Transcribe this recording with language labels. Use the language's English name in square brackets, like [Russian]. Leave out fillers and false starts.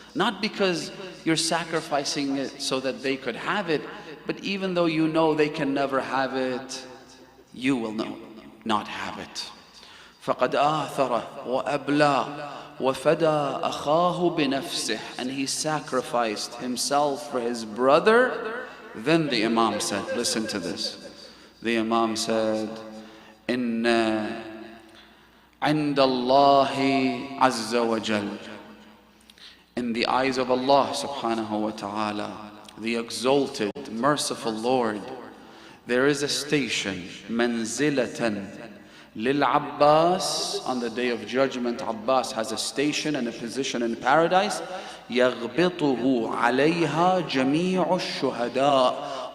[English] Not because you're sacrificing it so that they could have it, but even though you know they can never have it, you will not have it. [Arabic] فَقَدْ آثَرَ وَأَبْلَى وَفَدَى أَخَاهُ بِنَفْسِهِ. [English] And he sacrificed himself for his brother. Then the Imam said, listen to this. The Imam said, [Arabic] إِنَّ عِنْدَ اللَّهِ عَزَّ وَجَلَّ. [English] In the eyes of Allah subhanahu wa ta'ala, the exalted, merciful Lord, there is a station, [Arabic] منزلة للعباس. [English] On the day of judgment, Abbas has a station and a position in paradise. [Arabic] يغبطه عليها جميع الشهداء.